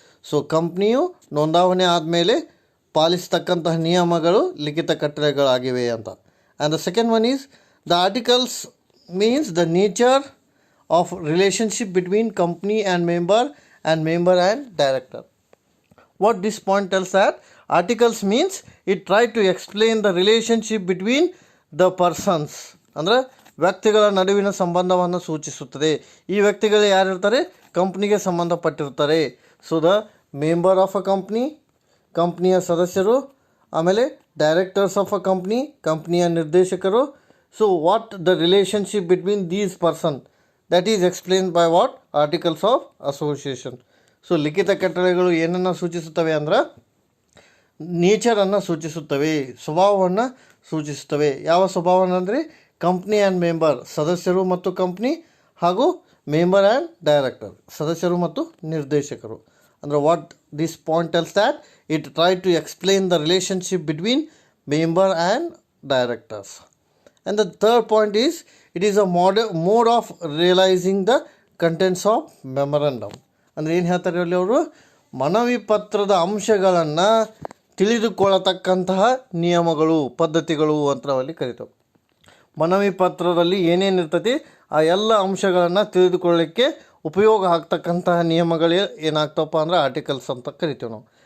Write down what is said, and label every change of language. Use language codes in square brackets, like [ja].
[kn] So ಕಂಪ್ನಿಯು ನೋಂದಾವಣೆ ಆದಮೇಲೆ ಪಾಲಿಸ್ತಕ್ಕಂತಹ ನಿಯಮಗಳು ಲಿಖಿತ ಕಟ್ಟಳೆಗಳಾಗಿವೆ ಅಂತ. [en] And the second one is the articles means the nature of relationship between company and member and director. What this point tells that articles means it try to explain the relationship between the persons. [kn] ಅಂದರೆ ವ್ಯಕ್ತಿಗಳ ನಡುವಿನ ಸಂಬಂಧವನ್ನು ಸೂಚಿಸುತ್ತದೆ. ಈ ವ್ಯಕ್ತಿಗಳು ಯಾರಿರ್ತಾರೆ? ಕಂಪ್ನಿಗೆ ಸಂಬಂಧಪಟ್ಟಿರ್ತಾರೆ. [en] so the member of a company, [kn] ಕಂಪ್ನಿಯ ಸದಸ್ಯರು, ಆಮೇಲೆ [en] directors of a company, [kn] ಕಂಪ್ನಿಯ ನಿರ್ದೇಶಕರು. [en] So what the relationship between these person that is explained by what? Articles of association. [kn] So ಲಿಖಿತ ಕಟ್ಟಳೆಗಳು ಏನನ್ನು ಸೂಚಿಸುತ್ತವೆ ಅಂದ್ರೆ ನೇಚರನ್ನು ಸೂಚಿಸುತ್ತವೆ, ಸ್ವಭಾವವನ್ನು ಸೂಚಿಸುತ್ತವೆ. ಯಾವ ಸ್ವಭಾವವನ್ನು ಅಂದರೆ ಕಂಪ್ನಿ ಆ್ಯಂಡ್ ಮೆಂಬರ್, ಸದಸ್ಯರು ಮತ್ತು ಕಂಪ್ನಿ, ಹಾಗೂ ಮೆಂಬರ್ ಆ್ಯಂಡ್ ಡೈರೆಕ್ಟರ್, ಸದಸ್ಯರು ಮತ್ತು ನಿರ್ದೇಶಕರು. [en] ಅಂದರೆ what this point tells that it try to explain the relationship between member and directors. And the third point is it is a mode of realizing the contents of memorandum. [kn] ಅಂದರೆ ಏನು ಹೇಳ್ತಾರೆ ಅಲ್ಲಿ ಅವರು? ಮನವಿ ಪತ್ರದ ಅಂಶಗಳನ್ನು ತಿಳಿದುಕೊಳ್ಳತಕ್ಕಂತಹ ನಿಯಮಗಳು, ಪದ್ಧತಿಗಳು ಅಂತ ನಾವಲ್ಲಿ ಕರಿತೇವೆ. ಮನವಿ ಪತ್ರದಲ್ಲಿ ಏನೇನು ಇರ್ತೈತಿ ಆ ಎಲ್ಲ ಅಂಶಗಳನ್ನು ತಿಳಿದುಕೊಳ್ಳಲಿಕ್ಕೆ ಉಪಯೋಗ ಆಗ್ತಕ್ಕಂತಹ ನಿಯಮಗಳು ಏನಾಗ್ತವಪ್ಪ ಅಂದ್ರೆ ಆರ್ಟಿಕಲ್ಸ್ ಅಂತ ಕರಿತೇವೆ ನಾವು.